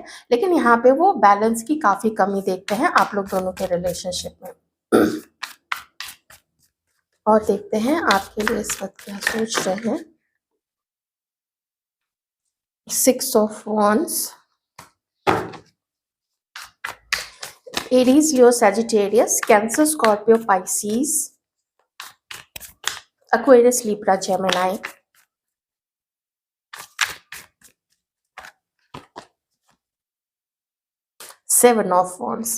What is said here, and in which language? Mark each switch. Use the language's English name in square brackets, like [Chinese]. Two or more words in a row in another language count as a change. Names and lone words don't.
[Hindi] लेकिन यहाँ पे वो बैलेंस की काफ़ी कमी देखते हैं आप लोग दोनों के रिलेशनशिप में। और देखते हैं आपके लिए इस वक्त क्या सोच रहे हैं। [English] 6 of Wands, Aries, Leo, Sagittarius, Cancer, Scorpio, Pisces, Aquarius, Libra, Gemini. Seven of Wands.